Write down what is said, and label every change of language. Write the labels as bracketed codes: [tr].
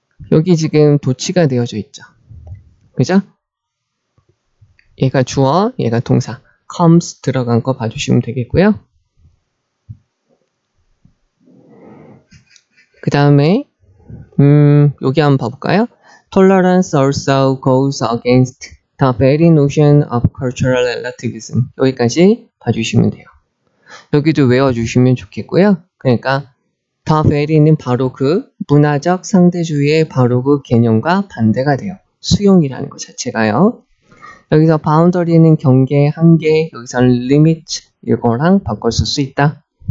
[ko] 여기 지금 도치가 되어져 있죠. 그죠? 얘가 주어, 얘가 동사. comes 들어간 거 봐주시면 되겠고요. 그 다음에 여기 한번 봐볼까요? [en] Tolerance also goes against the very notion of cultural relativism. [ko] 여기까지 봐주시면 돼요. 여기도 외워주시면 좋겠고요. 그러니까 the very는 바로 그 문화적 상대주의의 바로 그 개념과 반대가 돼요. 수용이라는 것 자체가요. 여기서 boundary는 경계, 한계, 여기서는 limit 이거랑 바꿨을 수 있다.